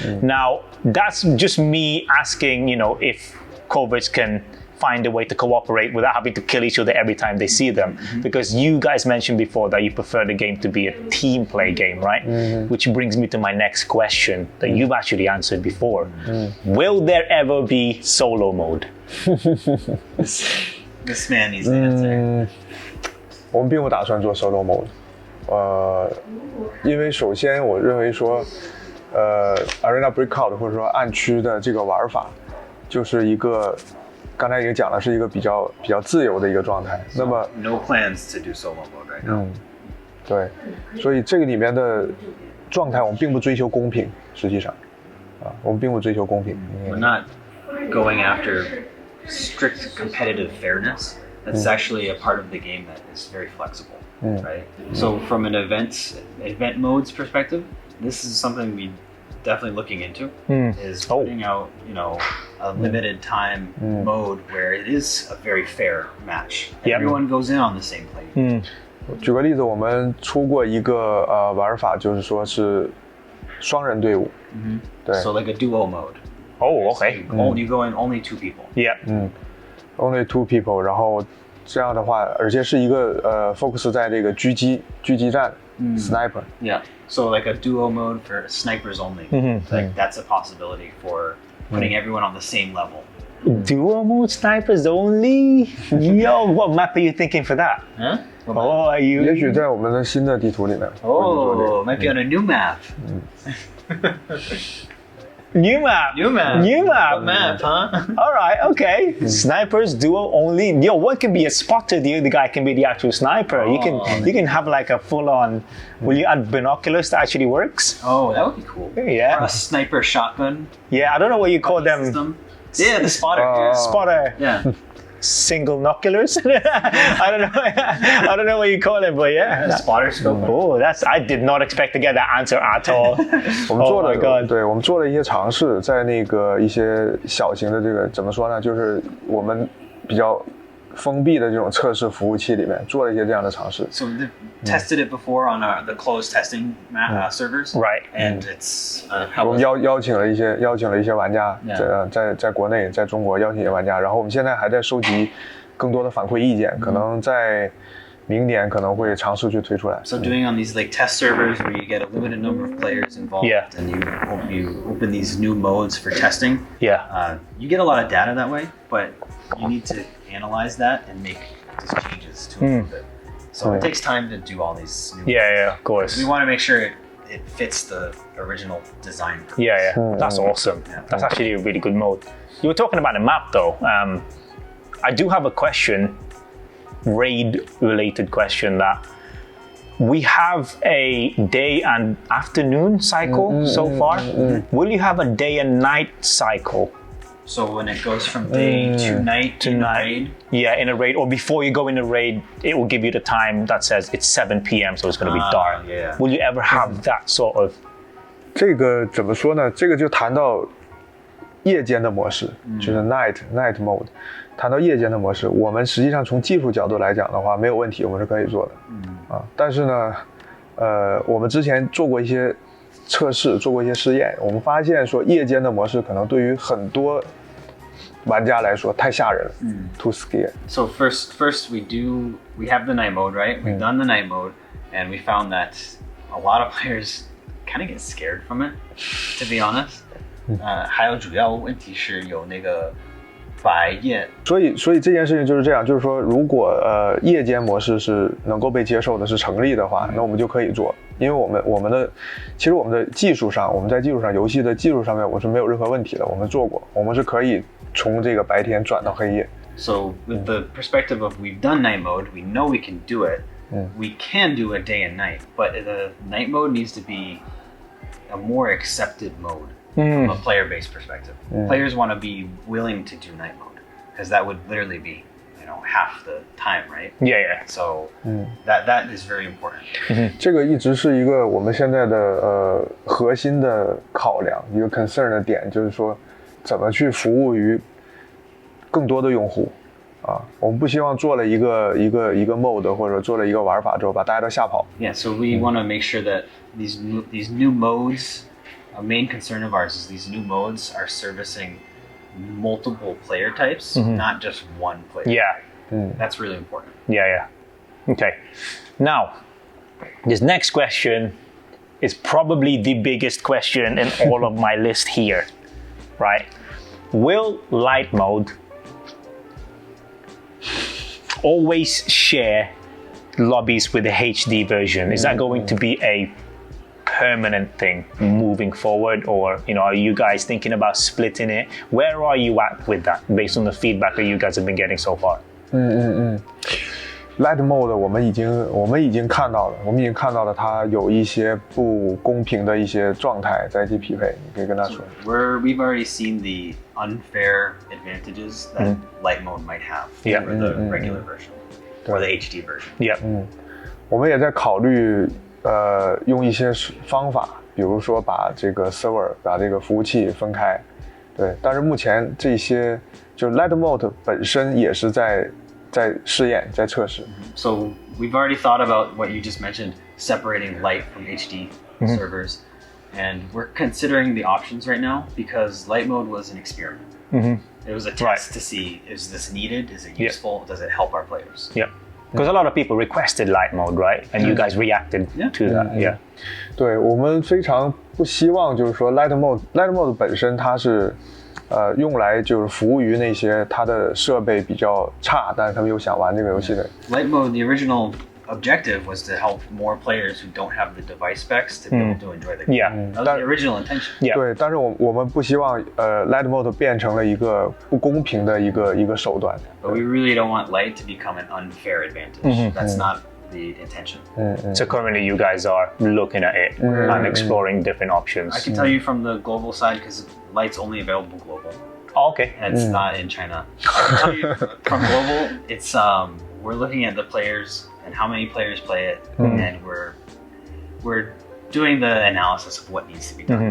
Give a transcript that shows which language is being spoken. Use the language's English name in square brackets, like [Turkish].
[English] Now, that's just me asking, if Coverts can find a way to cooperate without having to kill each other every time they see them, because you guys mentioned before that you prefer the game to be a team play game, right? Which brings me to my next question that you've actually answered before. Will there ever be solo mode? This man needs to answer. [Chinese] 我们并不打算做 solo mode，因为首先我认为说，Arena Breakout 或者说暗区的这个玩法，就是一个。刚才已经讲了，是一个比较自由的一个状态。那么 [English] ，no plans to do solo mode right now。 [Chinese] 对，所以这个里面的状态，我们并不追求公平，实际上，我们并不追求公平。 [English] We're not going after strict competitive fairness. That's actually a part of the game that is very flexible, right? So from an event modes perspective, this is something we definitely looking into is putting out, a limited time mode where it is a very fair match. Everyone goes in on the same plate. [Chinese] 举个例子，我们出过一个玩法，就是说是双人队伍。对。 [English] So like a duo mode. Oh, okay. You go in only 2 people. Yeah. Only 2 people. [Chinese] 然后这样的话，而且是一个focus 在这个狙击战 [English] sniper. Yeah. So like a duo mode for snipers only. Like that's a possibility for putting everyone on the same level. Duo mode snipers only? Yo, what map are you thinking for that? Huh? Oh, are you? [Chinese] 也许在我们的新的地图里面。 [English] Oh, might be on a new map. New map. New map. New map. What map, huh? All right, okay. Snipers duo only. Yo, one can be a spotter. The other guy can be the actual sniper. You can have like a full on. Will you add binoculars that actually works? Oh, that would be cool. Yeah. Or a sniper shotgun. Yeah, I don't know what you call them. System. Yeah, the spotter. Spotter. Yeah. Single noculars. I don't know. I don't know what you call it, but yeah. Spotter scope. Oh, I did not expect to get that answer at all. [Chinese] 我们做 [English] Oh my [Chinese] 了 [English] god. [Chinese] 对，我们做了一些尝试，在那个一些小型的这个怎么说呢，就是我们比较封闭的这种测试服务器里面做了一些这样的尝试。 [English] So they've tested it before on the closed testing servers. Right. And it's how [Chinese] 我们 [English] was it? [Chinese] 邀请了一些玩家， 在国内，在中国邀请一些玩家，然后我们现在还在收集更多的反馈意见，可能在明年可能会尝试去推出来。 [English] So doing on these like test servers where you get a limited number of players involved, Yeah. and you open these new modes for testing. Yeah. You get a lot of data that way, but you need to analyze that and make just changes to improve it. So it takes time to do all these new Yeah, of course. We want to make sure it fits the original design. Yeah. That's awesome. That's actually a really good mode. You were talking about the map though. I do have a question, raid-related question, that we have a day and afternoon cycle so far. Will you have a day and night cycle? So when it goes from day to night in a raid, Yeah, in a raid, or before you go in a raid, it will give you the time that says it's 7 p.m. so it's going to be dark. yeah. Will you ever have that sort of? [Chinese] 这个怎么说呢？这个就谈到夜间的模式，就是 night mode。谈到夜间的模式，我们实际上从技术角度来讲的话，没有问题，我们是可以做的。但是呢，我们之前做过一些测试，做过一些试验，我们发现说夜间的模式可能对于很多玩家来说太吓人了， [English] too scary。 So first we have the night mode, right? We've done the night mode, and we found that a lot of players kind of get scared from it, to be honest. [Chinese] 还有主要问题是有那个白夜。所以这件事情就是这样，就是说，如果夜间模式是能够被接受的，是成立的话，那我们就可以做，因为我们的其实我们的技术上，我们在技术上游戏的技术上面我是没有任何问题的，我们做过，我们是可以从这个白天转到黑夜。 [English] So with the perspective of we've done night mode, we know we can do it. We can do a day and night, but the night mode needs to be a more accepted mode from a player-based perspective. Players want to be willing to do night mode because that would literally be, half the time, right? Yeah. So that is very important. [Chinese] 这个一直是一个我们现在的核心的考量，一个 concern 的点，就是说怎么去服务于更多的用户啊。我们不希望做了一个 mode 或者做了一个玩法之后把大家都吓跑。 [English] Yeah, so we want to make sure that these new modes, a main concern of ours is these new modes are servicing multiple player types, not just one player. Yeah. That's really important. Yeah. Okay. Now, this next question is probably the biggest question in all of my list here, right? Will Lite mode always share lobbies with the HD version? Is that going to be a permanent thing moving forward, or are you guys thinking about splitting it? Where are you at with that based on the feedback that you guys have been getting so far? [Chinese] Lite mode 我们已经看到了，它有一些不公平的一些状态在一起匹配，你可以跟他说。 [English] We've already seen the unfair advantages that Lite mode might have over the regular version or the HD version. Yeah. [Chinese] 我们也在考虑用一些方法，比如说把这个 server 把这个服务器分开，对。但是目前这些就 Lite mode 本身也是在试验，在测试。 [English] So we've already thought about what you just mentioned, separating Lite from HD servers, and we're considering the options right now because Lite mode was an experiment. It was a test to see, is this needed? Is it useful? Does it help our players? Yep. Because a lot of people requested light mode, right? And you guys reacted to that. Yeah. [Chinese] 对，我们非常不希望就是说 Lite mode 本身它是用来就是服务于那些它的设备比较差，但是他们又想玩这个游戏的。 [English] Lite mode, the original objective was to help more players who don't have the device specs to be able to enjoy the game. Yeah. That was the original intention. Yeah. [Chinese] 对，但是我们不希望Lite mode 变成了一个不公平的一个手段。 [English] But we really don't want Lite to become an unfair advantage. That's not the intention. So currently you guys are looking at it and exploring different options. I can tell you from the global side because Lite's only available global. Oh, okay. And it's not in China. I can tell you from global, it's we're looking at the players and how many players play it, and we're doing the analysis of what needs to be done.